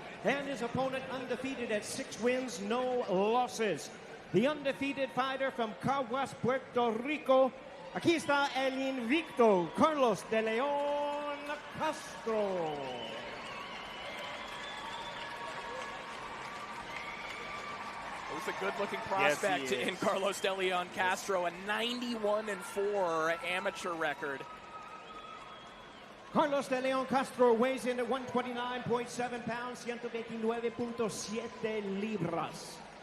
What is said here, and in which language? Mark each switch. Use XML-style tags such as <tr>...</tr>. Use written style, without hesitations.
<en>And his opponent undefeated at 6 wins, no losses. The undefeated fighter from Caguas, Puerto Rico.</en> <es>Aquí está el invicto, Carlos de Leon Castro.</es> <en>It was a good-looking prospect in Carlos de Leon Castro, a 91-4 amateur record. Carlos de Leon Castro weighs in at 129.7 pounds, 129.7 libras.</en>